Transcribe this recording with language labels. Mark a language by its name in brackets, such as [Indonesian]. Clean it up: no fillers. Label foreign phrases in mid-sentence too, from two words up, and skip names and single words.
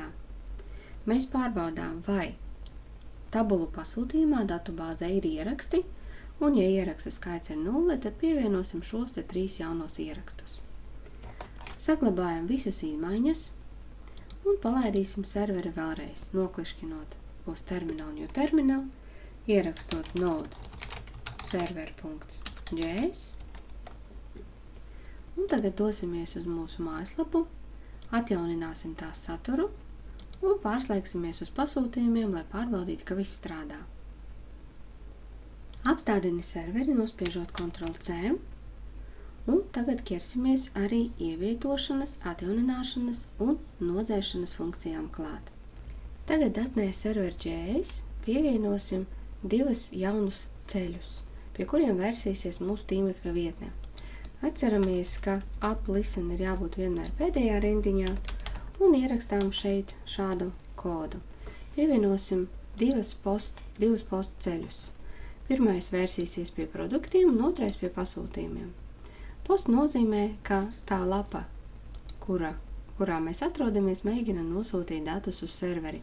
[Latvian] Mēs pārbaudām, vai tabulu pasūtījumā datubāzē ir ieraksti, un, ja ierakstu skaits ir 0, tad pievienosim šos te 3 jaunos ierakstus. Saglabājam visas izmaiņas un palaidīsim serveri vēlreiz, noklišķinot uz [English] terminal new terminal, [Latvian] ierakstot node server.js. Un tagad dosimies uz mūsu mājaslapu, atjaunināsim tās saturu un pārslēgsimies uz pasūtījumiem, lai pārbaudītu, ka viss strādā. Apstādini serveri, nospiežot Ctrl+C, un tagad ķersimies arī ievietošanas, atjaunināšanas un nodzēšanas funkcijām klāt. Tagad datnē server.js pievienosim 2 jaunus ceļus, pie kuriem vērsīsies mūsu tīmekļa vietne. Atceramies, ka app-listen ir jābūt vienmēr pēdējā rindiņā, un ierakstām šeit šādu kodu. Pievienosim 2 post ceļus. Pirmais vērsīsies pie produktiem un otrais pie pasūtījumiem. Post nozīmē, ka tā lapa, kurā mēs atrodamies, mēģina nosūtīt datus uz serveri.